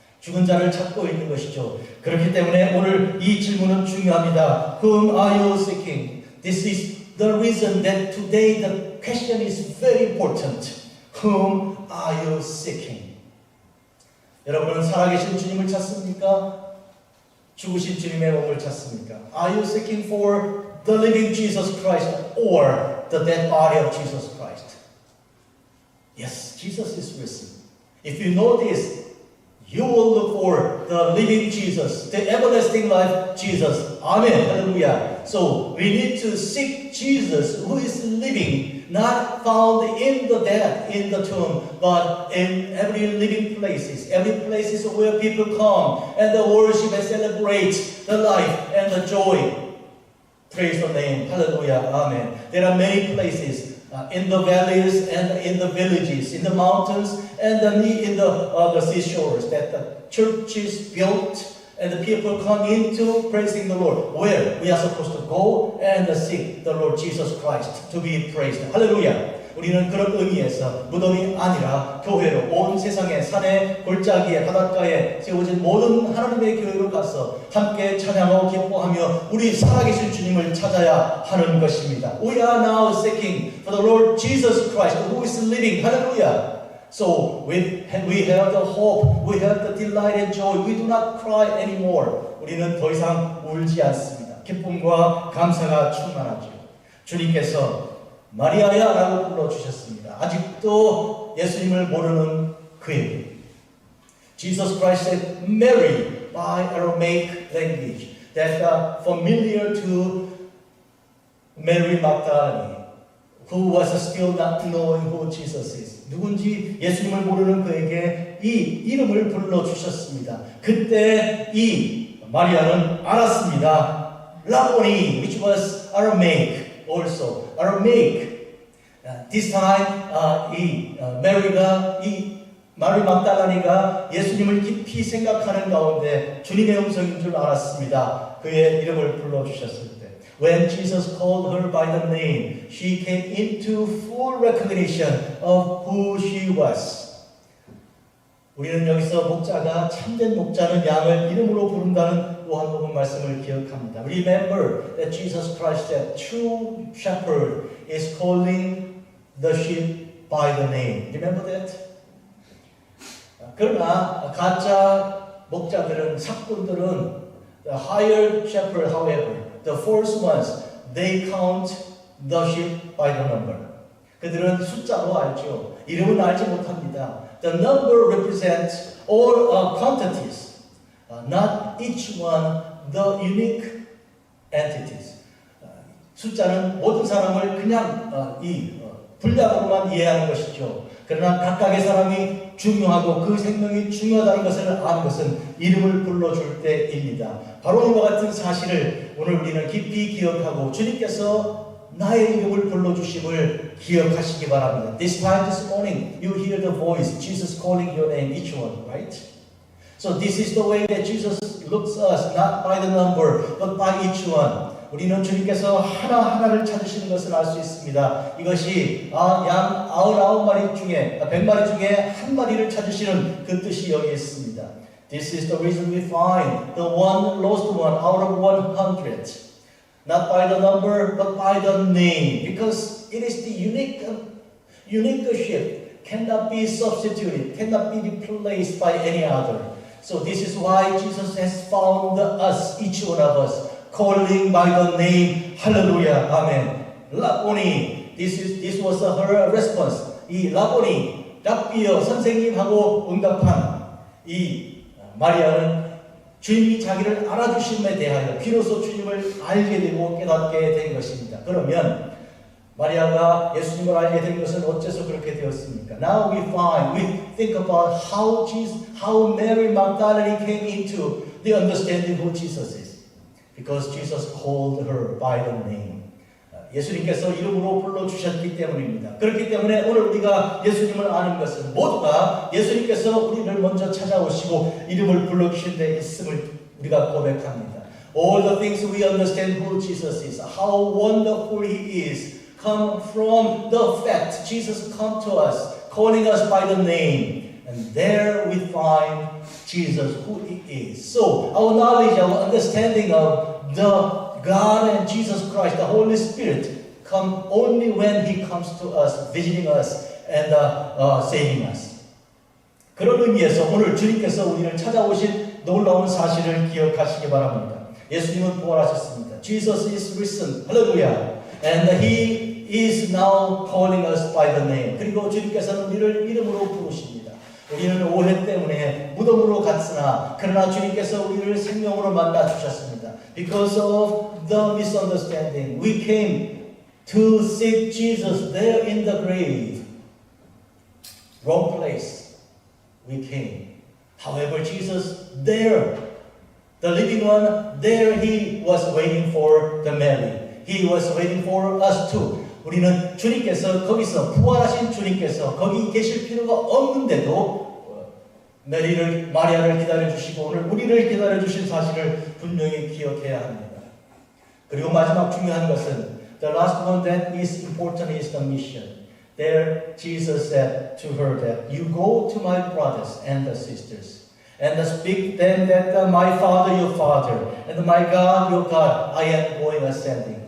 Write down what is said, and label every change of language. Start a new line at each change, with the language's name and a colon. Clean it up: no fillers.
Korean: 죽은 자를 찾고 있는 것이죠. 그렇기 때문에 오늘 이 질문은 중요합니다.
English: Whom are you seeking? This is the reason that today the question is very important. Whom are you seeking?
Korean: 여러분은 살아계신 주님을 찾습니까? 죽으신 주님의 몸을 찾습니까?
English: Are you seeking for the living Jesus Christ or the dead body of Jesus Christ? Yes, Jesus is risen. If you know this, you will look for the living Jesus, the everlasting life Jesus. Amen. Hallelujah. So we need to seek Jesus who is living, not found in the dead, in the tomb, but in every living places, every places where people come and worship and celebrate the life and the joy. Praise the name. Hallelujah. Amen. There are many places in the valleys and in the villages, in the mountains and in the seashores that the church is built and the people come into praising the Lord. Where we are supposed to go and seek the Lord Jesus Christ to be praised. Hallelujah.
Korean: 우리는 그런 의미에서 무덤이 아니라 교회로 온 세상의 산에 골짜기에 바닷가에 세워진 모든 하나님의 교회로 가서 함께 찬양하고 기뻐하며 우리 살아계신 주님을 찾아야 하는 것입니다.
English: We are now seeking for the Lord Jesus Christ who is living. Hallelujah. So we have the hope, we have the delight and joy. We do not cry anymore.
Korean: 우리는 더 이상 울지 않습니다. 기쁨과 감사가 충만하죠. 주님께서 마리아야 라고 불러주셨습니다. 아직도 예수님을 모르는 그에게
English: Jesus Christ said Mary by Aramaic language that familiar to Mary Magdalene who was still not knowing who Jesus is.
Korean: 누군지 예수님을 모르는 그에게 이 이름을 불러주셨습니다. 그때 이 마리아는 알았습니다.
English: 라보니 which was Aramaic also. Aramaic. This time
Korean: 메리가 마리 막달라니가 예수님을 깊이 생각하는 가운데 주님의 음성인 줄 알았습니다. 그의 이름을 불러주셨을 때
English: When Jesus called her by the name, she came into full recognition of who she was.
Korean: 우리는 여기서 목자가 참된 목자는 양을 이름으로 부른다는 요한복음 말씀을 기억합니다.
English: Remember that Jesus Christ, that true shepherd, is calling the sheep by the name. Remember that?
Korean: 그러나 가짜 목자들은 사꾼들은
English: the hired shepherd, however, the false ones, they count the sheep by the number.
Korean: 그들은 숫자로 알죠. 이름은 알지 못합니다.
English: The number represents all quantities, not each one the unique entities.
Korean: 숫자는 모든 사람을 그냥 분량으로만 이해하는 것이죠. 그러나 각각의 사람이 중요하고 그 생명이 중요하다는 것을 아는 것은 이름을 불러줄 때입니다. 바로 이와 같은 사실을 오늘 우리는 깊이 기억하고 주님께서 나의 이름을 불러주심을 기억하시기 바랍니다.
English: This time this morning you hear the voice, Jesus calling your name, each one, right? So this is the way that Jesus looks us, not by the number, but by each one.
Korean: 우리는 주님께서 하나하나를 찾으시는 것을 알 수 있습니다. 이것이 양 99마리 중에 100마리 중에 한 마리를 찾으시는 그 뜻이 여기 있습니다.
English: This is the reason we find the one lost one out of 100. Not by the number, but by the name. Because it is the unique sheep, cannot be substituted, cannot be replaced by any other. So this is why Jesus has found us, each one of us, calling by the name. Hallelujah. Amen. 라보니. This was her response.
Korean: 이 라보니, 랍비여 선생님하고 응답한 이 마리아는 주님이 자기를 알아주심에 대하여 비로소 주님을 알게 되고 깨닫게 된 것입니다. 그러면 마리아가 예수님을 알게 된 것은 어째서 그렇게 되었습니까?
English: Now we think about how Mary Magdalene came into the understanding who Jesus is. Because Jesus called her by the name.
Korean: 예수님께서 이름으로 불러주셨기 때문입니다. 그렇기 때문에 오늘 우리가 예수님을 아는 것은 모두가 예수님께서 우리를 먼저 찾아오시고 이름을 불러주신 데 있음을 우리가 고백합니다.
English: All the things we understand who Jesus is, how wonderful He is, come from the fact Jesus come to us, calling us by the name. And there we find Jesus, who He is. So our knowledge, our understanding of the God and Jesus Christ, the Holy Spirit, come only when He comes to us, visiting us and saving us.
Korean: 그런 의미에서 오늘 주님께서 우리를 찾아오신 놀라운 사실을 기억하시기 바랍니다. 예수님은 부활하셨습니다.
English: Jesus is risen. 할렐루야. And He is now calling us by the name.
Korean: 그리고 주님께서는 우리를 이름으로 부르십니다. 우리는 오해 때문에 무덤으로 갔으나 그러나 주님께서 우리를 생명으로 만나 주셨습니다.
English: Because of the misunderstanding, we came to seek Jesus there in the grave. Wrong place. We came. However, Jesus there, the living one, there He was waiting for the Mary. He was waiting for us too.
Korean: 우리는 주님께서 거기서 부활하신 주님께서 거기 계실 필요가 없는데도 마리아를 기다려 주시고 오늘 우리를 기다려 주신 사실을 분명히 기억해야 합니다. 그리고 마지막 중요한 것은
English: the last one that is important is the mission. There Jesus said to her that you go to my brothers and the sisters and speak them that my Father your Father and my God your God I am going ascending.